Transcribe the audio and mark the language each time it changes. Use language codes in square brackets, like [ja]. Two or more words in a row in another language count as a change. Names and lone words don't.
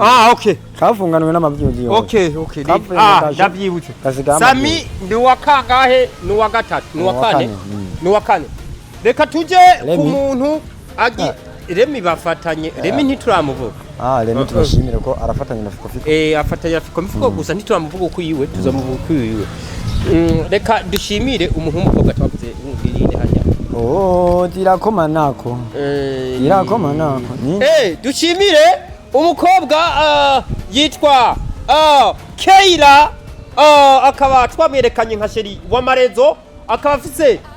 [rn] okay kafunganwe n'amavyuzi yo okay ndavyibutse Sami ni wakangahe ni wa gatatu ni wa kane reka tuje ku muntu agi Remi bafatanye Remi ntituramuvuga Remi turashimire ko arafatanye na Fiko afatanye na Fiko gusa ntituramuvuga uko yiwe tuzamuvuga uko yiwe reka dushimire umuhumukobwa twavuze ngirinde hajya tirakoma nako dushimire umukobwa yitwa Keira akaba twamwerekanye nka sheri wa Marezo akaba